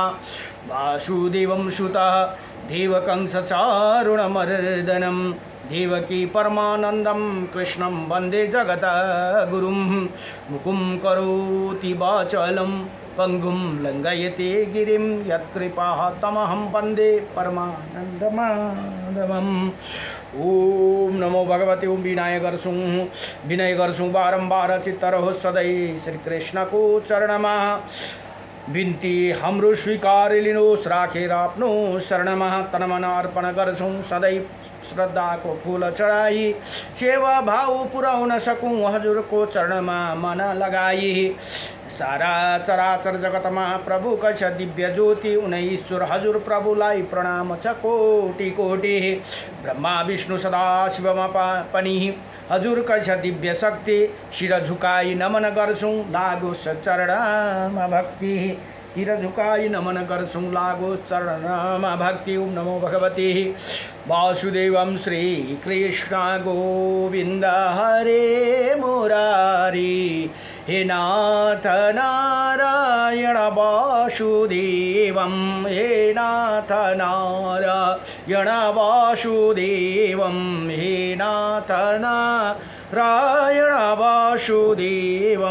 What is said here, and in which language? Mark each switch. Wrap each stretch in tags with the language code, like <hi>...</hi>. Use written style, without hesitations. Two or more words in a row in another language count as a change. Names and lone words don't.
<sa>वासुदेवं सुतः देवकंसचारुणमर्दनं देवकी परमानन्दं कृष्णं वन्दे जगद्गुरुं। मुकुं करोति वाचालं पङ्गुं लङ्घयते गिरिं यत्कृपाः तमहं वन्दे परमानन्दमाधवम्। ओम नमो भगवते</sa> <ne>ओम विनय गर्छौं बारम्बार चित्तरहो सधैँ श्रीकृष्णको चरणमा। बिन्ती हाम्रो स्वीकार लिनुहोस् राखेर आफ्नो शरणमा। तनमन अर्पण गर्छौं सधैँ श्रद्धाको फूल चढाई। सेवा भाव पुर्याउन सकूँ हजुरको चरणमा मन लगाई। सारा चराचर जगतमा प्रभुको छ दिव्य ज्योति। उनै ईश्वर हजुर प्रभुलाई प्रणाम छ कोटि कोटि। ब्रह्मा विष्णु सदा शिवमा पनि हजुरको छ दिव्य शक्ति। शिर झुकाई नमन गर्छौं लागोस् चरणमा भक्ति। शिर झुकाई नमन गर्छौं लागोस् चरणमा भक्ति।</ne> <sa>ओम नमो भगवते वासुदेवं श्रीकृष्ण गोविन्द हरे मुरारी। हे नाथ नारायण वासुदेवं हे नाथ नारायण वासुदेवं हे नाथ नारायण वासुदेवं।</sa>